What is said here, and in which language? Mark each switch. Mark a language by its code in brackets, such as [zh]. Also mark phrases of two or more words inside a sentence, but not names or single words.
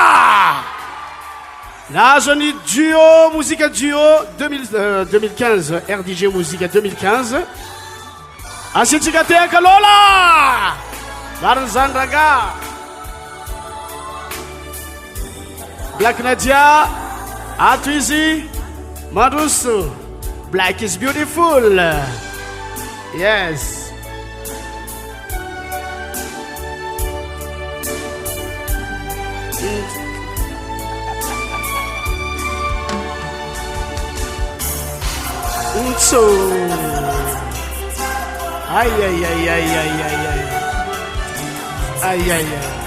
[mg] Nahazo ny duo, musique duo 2015, RDJ Musique 2015. Asiantsika tehaka Lola! Mariny zany raga. Black Nadia, ato izy mandroso. [en] Black is beautiful. Yes. So, ay ay ay ay ay ay ay ay ay ay.